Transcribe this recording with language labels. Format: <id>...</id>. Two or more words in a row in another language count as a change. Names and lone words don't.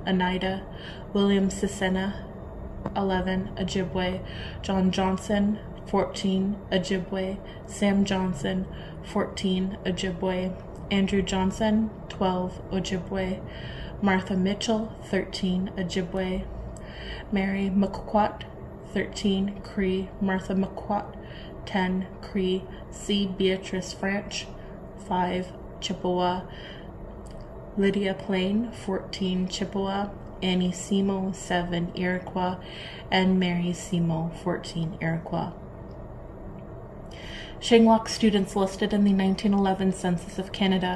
<en>Oneida, William Sisena, 11, Ojibwe, John Johnson, 14, Ojibwe, Sam Johnson, 14, Ojibwe, Andrew Johnson, 12, Ojibwe, Martha Mitchell, 13, Ojibwe, Mary McQuat, 13, Cree, Martha McQuat, 10, Cree, C. Beatrice French, 5, Chippewa, Lydia Plain, 14, Chippewa, Annie Simo, 7, Iroquois, and Mary Simo, 14, Iroquois. Shingwauk students listed in the 1911 Census of Canada.</en>